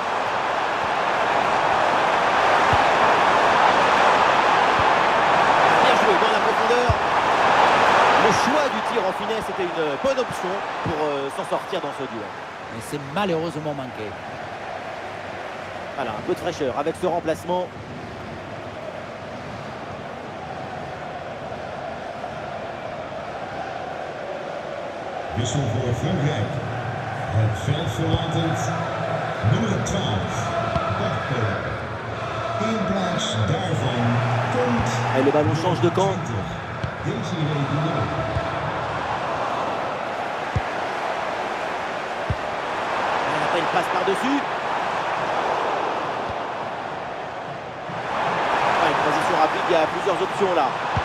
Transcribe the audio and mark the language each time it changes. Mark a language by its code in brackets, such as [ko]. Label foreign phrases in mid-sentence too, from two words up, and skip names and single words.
[fr] Bien joué dans la profondeur. Le choix du tir en finesse était une bonne option pour s'en sortir dans ce duel. Mais c'est malheureusement manqué. Voilà, un peu de fraîcheur avec ce remplacement. [nl] Wissel voor Frankrijk. Het veld verlatend nummer 12, Barco. In plaats daarvan komt [fr] Et le ballon change de camp. Désiré Doué. Il passe par-dessus. Une transition rapide, il y a plusieurs options là.